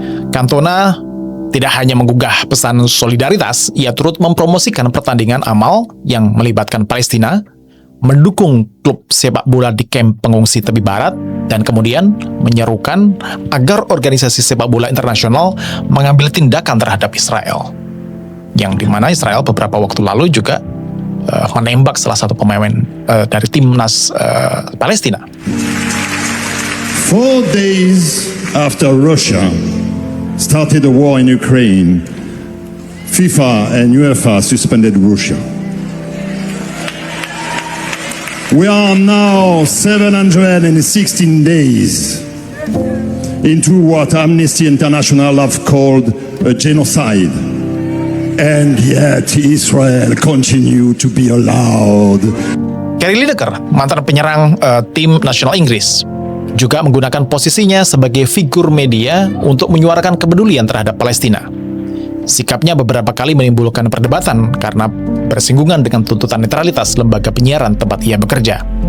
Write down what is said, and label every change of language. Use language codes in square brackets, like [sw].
[id] Cantona tidak hanya menggugah pesan solidaritas, ia turut mempromosikan pertandingan amal yang melibatkan Palestina, mendukung klub sepak bola di kamp pengungsi tepi barat, dan kemudian menyerukan agar organisasi sepak bola internasional mengambil tindakan terhadap Israel. yang dimana Israel beberapa waktu lalu juga menembak salah satu pemain dari timnas Palestina. [en] 4 days after Russia started the war in Ukraine, FIFA and UEFA suspended Russia. We are now 716 days into what Amnesty International have called a genocide. And yet Israel continue to be allowed. [id] Gary Lineker, mantan penyerang tim nasional Inggris, juga menggunakan posisinya sebagai figur media untuk menyuarakan kepedulian terhadap Palestina. Sikapnya beberapa kali menimbulkan perdebatan karena bersinggungan dengan tuntutan netralitas lembaga penyiaran tempat ia bekerja.